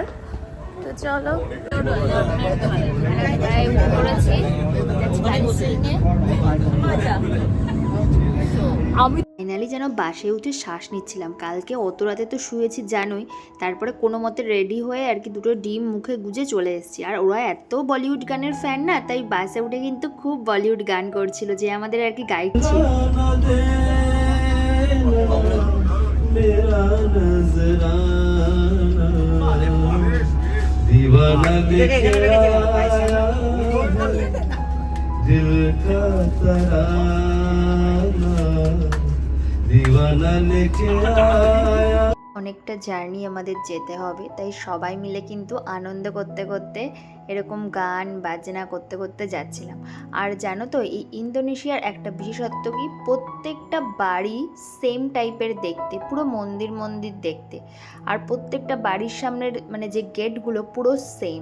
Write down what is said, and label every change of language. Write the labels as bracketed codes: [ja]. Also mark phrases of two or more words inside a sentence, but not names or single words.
[bn] তো চলো আমি ফাইনালি যেন বাসে উঠে শ্বাস নিচ্ছিলাম। কালকে অত রাতে তো শুয়েছি জানোই, তারপরে কোনো মতে রেডি হয়ে আর কি 2টো ডিম মুখে গুজে চলে এসেছি। আর ওরা এত বলিউড গানের ফ্যান না, তাই বাসে উঠে কিন্তু খুব বলিউড গান করছিল, যে আমাদের আর কি গাইড ছিল। [hi] दीवाना लेके आया दिल का तराना दीवाना लेके आया। [bn] অনেকটা জার্নি আমাদের যেতে হবে, তাই সবাই মিলে কিন্তু আনন্দ করতে করতে এরকম গান বাজনা করতে করতে যাচ্ছিলাম। আর জানো তো এই ইন্দোনেশিয়ার একটা বিশেষত্ব কি, প্রত্যেকটা বাড়ি সেম টাইপের দেখতে, পুরো মন্দির মন্দির দেখতে, আর প্রত্যেকটা বাড়ির সামনের মানে যে গেটগুলো পুরো সেম।